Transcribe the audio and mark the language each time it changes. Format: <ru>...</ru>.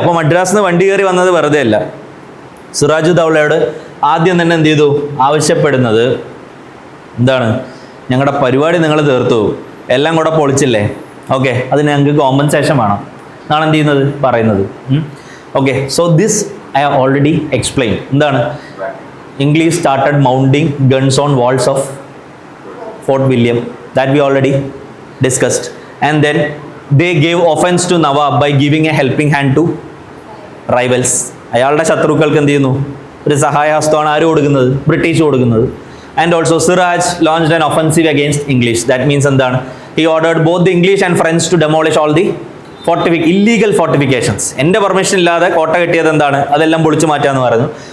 <ml>അപ്പൊ മദ്രാസിൽ നിന്ന് വണ്ടി കയറി വന്നത് വെറുതെ അല്ല. സിറാജുദ്ദൗളയോട് ആദ്യം തന്നെ എന്ത് ചെയ്തു, ആവശ്യപ്പെടുന്നത് എന്താണ്, ഞങ്ങളുടെ പരിപാടി നിങ്ങൾ തീർത്തു, എല്ലാം കൂടെ പൊളിച്ചില്ലേ, ഓക്കെ, അതിന് ഞങ്ങൾക്ക് കോമ്പൻസേഷൻ വേണം എന്നാണ് എന്ത് ചെയ്യുന്നത്, പറയുന്നത്.</ml> <en>Okay, so this I have already explained. എന്താണ്, English started mounting guns on walls of Fort William, that we already discussed, and then they gave offense to Nawab by giving a helping hand to rivals.</en> <ml>അയാളുടെ ശത്രുക്കൾക്ക് എന്ത് ചെയ്യുന്നു, ഒരു സഹായഹസ്തമാണ് ആര് കൊടുക്കുന്നത്, British കൊടുക്കുന്നത്.</ml> <en>And also Siraj launched an offensive against English. That means എന്താണ്, he ordered both the English and French to demolish all the illegal fortifications.</en> <ml>എൻ്റെ പെർമിഷൻ ഇല്ലാതെ കോട്ട കെട്ടിയത് എന്താണ്, അതെല്ലാം പൊളിച്ചു മാറ്റാന്ന് പറഞ്ഞു.</ml>